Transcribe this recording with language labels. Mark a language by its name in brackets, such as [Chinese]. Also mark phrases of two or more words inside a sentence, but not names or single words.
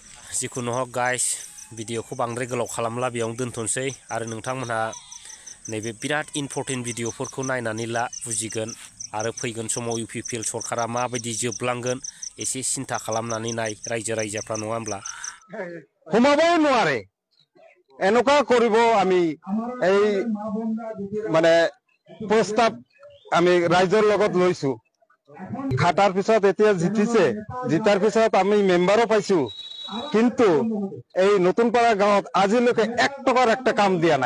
[Bodo] जिखुनु हक गाइस भिडिअखौ बांद्राय गोलाव खालामला बेयावनो दोनथ'नोसै आरो नोंथांमोनहा नैबे बिराद इम्पर्टेन्ट भिडिअफोरखौ नायनानै ला बुजिगोन आरो फैगोन समाव इउपिपिएल सरकारा माबायदि जोबलांगोन एसे सिन्था खालामनानै नाय रायजो राजाफ्रा नङा होमब्ला। [Assamese] সোমাবই নোৱাৰে এনেকুৱা কৰিব আমি এই মানে প্ৰস্তাৱ আমি ৰাইজৰ লগত লৈছো খাটাৰ পিছত এতিয়া জিতাৰ পিছত আমি মেম্বাৰো পাইছো কিন্তু এই নতুনপাড়া গাঁৱত আজিলৈকে 1 টকাৰ একটা কাম দিয়া নাই।